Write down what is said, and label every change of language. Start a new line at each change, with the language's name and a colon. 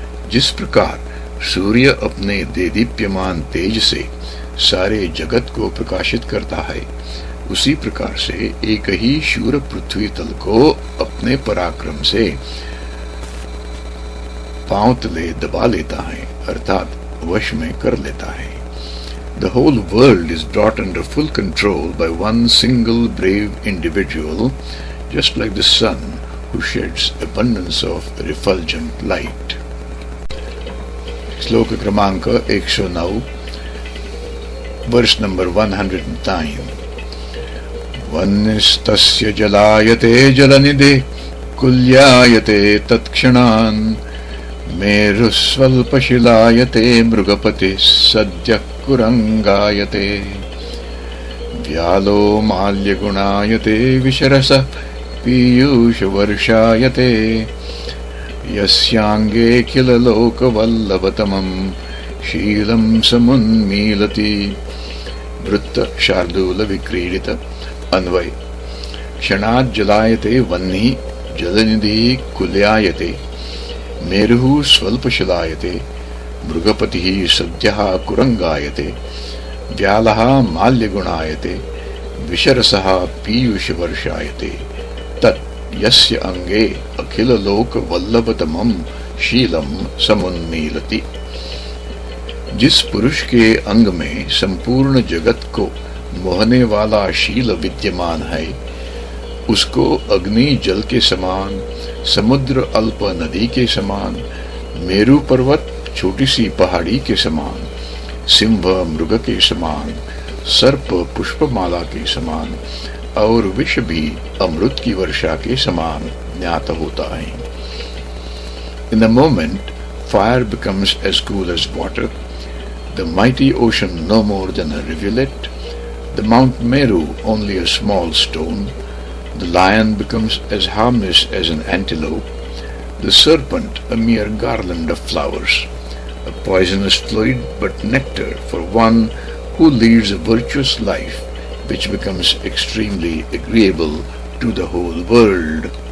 Hindi: जिस प्रकार सूर्य अपने देदीप्यमान तेज से सारे जगत को प्रकाशित करता है, उसी प्रकार से एक ही शूर पृथ्वी तल को अपने पराक्रम से पांव तले दबा लेता है, अर्थात वश में कर लेता है।
English: The whole world is brought under full control by one single brave individual, just like the sun who sheds abundance of refulgent light.
Hindi: श्लोक क्रमांक 109, वर्ष नंबर 109।
Sanskrit: वन्निस्तस्य जलायते जलनिधे कुल्यायते तत्क्षणान् मेरुस्वल्पशिलायते मृगपतिः सद्यः कुरंगायते व्यालो माल्यगुणायते विशरसः पीयूषवर्षायते यस्यांगे किल लोकवल्लभतमं शीलं समुन्मीलति।
Hindi: वृत्त शार्दूल विक्रीडित। अन्वय।
Sanskrit: क्षणात् जलायते वह्निः जलनिधिः कुल्यायते मेरुः स्वल्पशिलायते मृगपतिः सद्यः कुरंगायते व्यालः माल्यगुणायते विशरसः पीयूषवर्षायते तत् यस्य अंगे अखिल लोक वल्लभतमं शीलम समुन्मीलति।
Hindi: जिस पुरुष के अंग में संपूर्ण जगत को मोहने वाला शील विद्यमान है, उसको अग्नि जल के समान, समुद्र अल्प नदी के समान, मेरु पर्वत छोटी सी पहाड़ी के समान, सिंह मृग के समान, सर्प पुष्पमाला के समान और विष भी अमृत की वर्षा के समान ज्ञात होता है।
English: In the moment, fire becomes as cool as water, the mighty ocean no more than a rivulet, the Mount Meru only a small stone, the lion becomes as harmless as an antelope, the serpent a mere garland of flowers, a poisonous fluid but nectar for one who leads a virtuous life which becomes extremely agreeable to the whole world.